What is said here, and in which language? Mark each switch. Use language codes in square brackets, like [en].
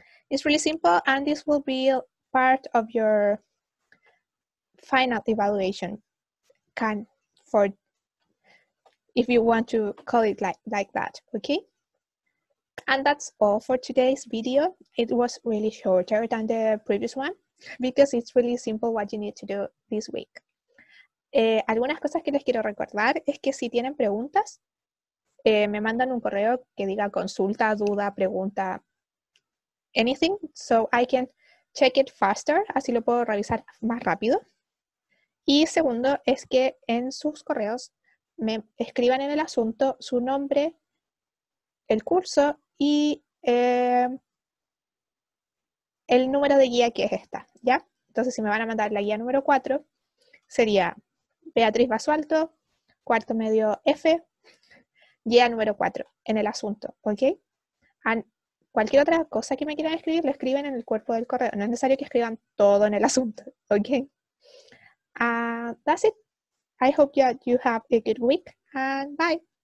[en] It's really simple, and this will be part of your final evaluation, if you want to call it like that, okay? And that's all for today's video. It was really shorter than the previous one because it's really simple what you need to do this week. [es] Algunas cosas que les quiero recordar es que si tienen preguntas, me mandan un correo que diga consulta, duda, pregunta, [en] anything, so I can check it faster, [es] así lo puedo revisar más rápido. Y segundo es que en sus correos me escriban en el asunto su nombre, el curso y el número de guía que es esta, ¿ya? Entonces, si me van a mandar la guía número 4, sería Beatriz Basualto, cuarto medio F, guía número 4, en el asunto, ¿ok? And cualquier otra cosa que me quieran escribir, lo escriben en el cuerpo del correo. No es necesario que escriban todo en el asunto, ¿ok? [en] That's it. I hope you have a good week, and bye.